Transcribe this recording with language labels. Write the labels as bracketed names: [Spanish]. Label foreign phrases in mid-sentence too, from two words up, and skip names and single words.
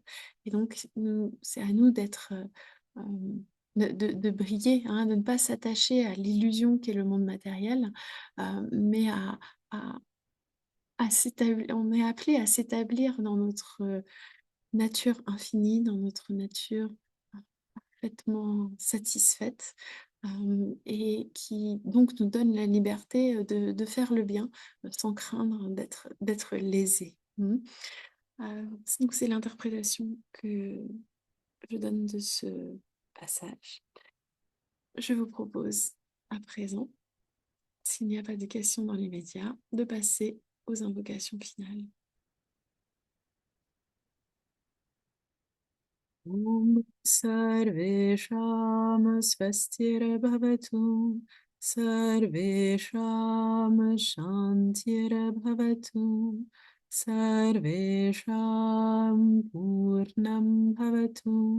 [French] Et donc, c'est à nous de briller, hein, de ne pas s'attacher à l'illusion qu'est le monde matériel, mais à, à s'établir, on est appelé à s'établir dans notre nature infinie, dans notre nature parfaitement satisfaite, et qui donc nous donne la liberté de faire le bien sans craindre d'être lésé. Donc c'est l'interprétation que je donne de ce passage. Je vous propose à présent, s'il n'y a pas de questions dans les médias, de passer aux invocations finales. [Sanskrit] Om Sarvesham Swastirabhavatu Sarvesham Shantirabhavatu Sarvesham Purnam Bhavatu